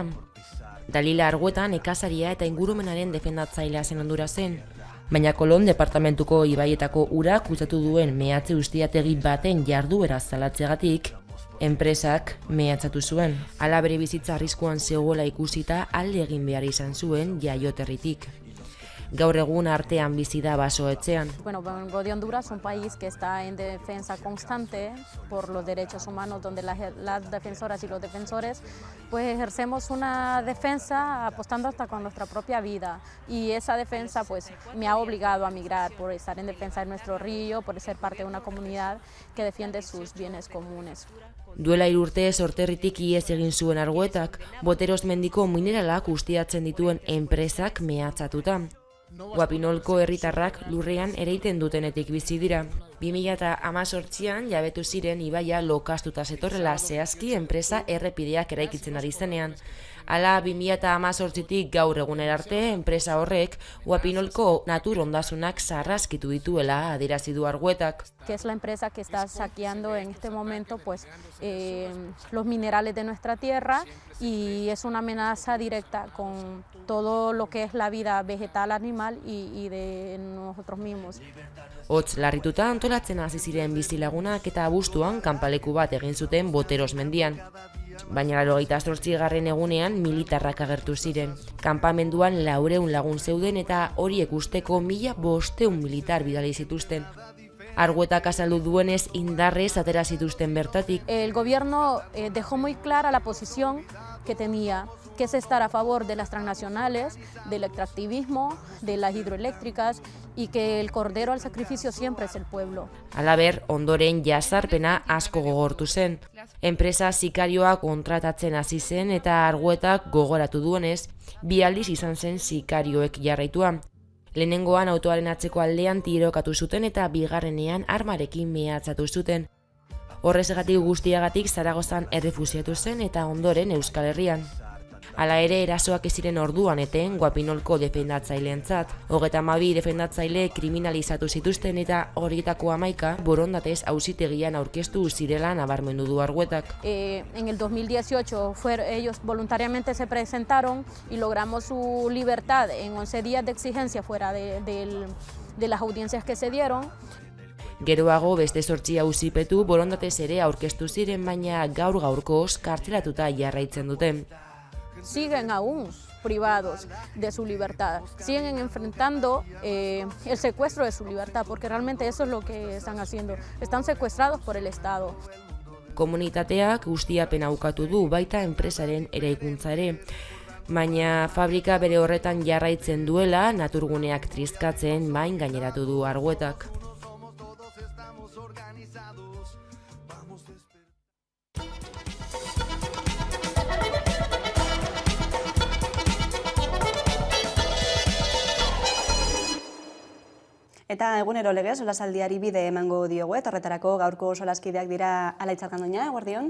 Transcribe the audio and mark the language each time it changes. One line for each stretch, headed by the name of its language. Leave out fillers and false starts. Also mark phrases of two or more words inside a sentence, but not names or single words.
Basque: Dalila Argueta nekazaria eta ingurumenaren defendatzailea zen Hondurasen, baina Kolon departamentuko ibaietako ura kutsatu duen mehatze ustiategi baten jarduera zalatzeagatik, enpresak mehatzatu zuen. Hala bere bizitza arriskuan zegoela ikusita alde egin behar izan zuen jaioterritik. Gaur egun artean bizi da basoetxean.
Spanish: Bueno, vengo de Honduras, un país que está en defensa constante por los derechos humanos, donde las defensoras y los defensores pues ejercemos una defensa apostando hasta con nuestra propia vida. Y esa defensa pues me ha obligado a migrar por estar en defensa de nuestro río, por ser parte de una comunidad que defiende sus bienes comunes.
Basque: Duela 3 urte sorterritik ihes egin zuen Arguetak, Boteros mendiko mineralak ustiatzen dituen enpresak mehatzatuta. Guapinolko herritarrak lurrean ereiten dutenetik bizi dira. 2018an jabetu ziren ibaia lokastuta zetorrela zehazki enpresa errepideak eraikitzen ari zenean. Hala 2018tik gaur egunera arte enpresa horrek Guapinolko natur ondasunak sarraskitu dituela adierazi du Arguetak.
Spanish: Que es la empresa que está saqueando en este momento pues, los minerales de nuestra tierra y es una amenaza directa con todo lo que es la vida vegetal, animal y de nosotros mismos.
Basque: Hotz larrituta antolatzen hasi ziren bizilagunak eta abuztuan kanpaleku bat egin zuten Boteros mendian. Baina 28. egunean militarrak agertu ziren. Kanpamenduan 400 lagun zeuden eta horiek usteko 1500 militar bidali zituzten. Arguetak azaldu duenez indarrez atera zituzten bertatik.
Spanish: El gobierno dejó muy clara la posición que tenía, que es estar a favor de las transnacionales, del extractivismo, de las hidroeléctricas y que el cordero al sacrificio siempre es el pueblo.
Basque: Halaber, ondoren jazarpena asko gogortu zen. Enpresa sikarioak kontratatzen hasi zen eta Arguetak gogoratu duenez, 2 aldiz izan zen sikarioek jarraitua. Lehenengoan autoaren atzeko aldean tirokatu zuten eta bigarrenean armarekin mehatzatu zuten. Horrezagatik guztiagatik Zaragozan errefusiatu zen eta ondoren Euskal Herrian. Hala ere, erasoak ez ziren orduan eten Guapinolko defendatzaileentzat. 32 defendatzaile kriminalizatu zituzten eta horietako 11 borondatez auzitegian aurkeztu zirela nabarmendu du Arguetak.
Spanish: En el 2018 ellos voluntariamente se presentaron y logramos su libertad en 11 días de exigencia fuera de las audiencias que se dieron.
Basque: Geroago beste 8 auzipetu borondatez ere aurkeztu ziren, baina gaur-gaurkoz kartzelatuta jarraitzen dute.
Spanish: Siguen aún privados de su libertad, siguen enfrentando el secuestro de su libertad, porque realmente eso es lo que están haciendo, están secuestrados por el Estado.
Basque: Komunitateak ustiapena ukatu du baita enpresaren eraikuntza ere, baina fabrika bere horretan jarraitzen duela naturguneak trizkatzen main gaineratu du Arguetak. Eta egunero legez, solasaldiari bide emango diogu, eta horretarako gaurko solaskideak dira Alaitz Arkandoña, eguerdion?